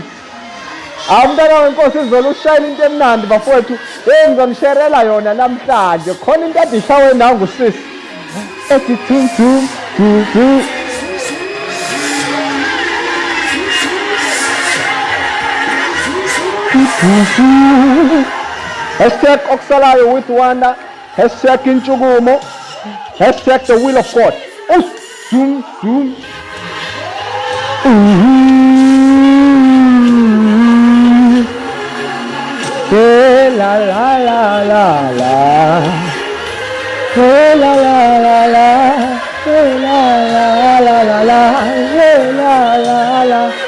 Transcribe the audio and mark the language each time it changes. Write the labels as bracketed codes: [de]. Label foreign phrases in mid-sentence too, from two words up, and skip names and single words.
[zu] Umntana wenkosi izolo ushayela into emnandi bafowethu. Ngizonisherela yona namhlanje. Khona into ade ishawe nangu sisi. Ethi tum tum tum tum. Hashtag okusalayo with Wanda. [en] Hashtag intshukumo. Hashtag the will of God. Zoom zoom. La la la la la, la la la la la, la la la la la, la la la,